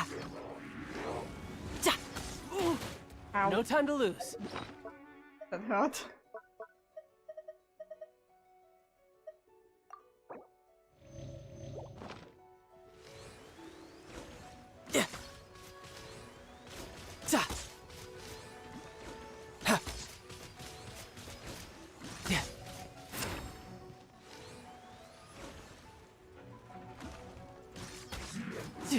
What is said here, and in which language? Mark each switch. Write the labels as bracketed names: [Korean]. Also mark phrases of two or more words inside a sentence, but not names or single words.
[German] Ja. Au, [English] No time to lose. [German] das hört. Ja. Ja. Ha. Ja. Ja.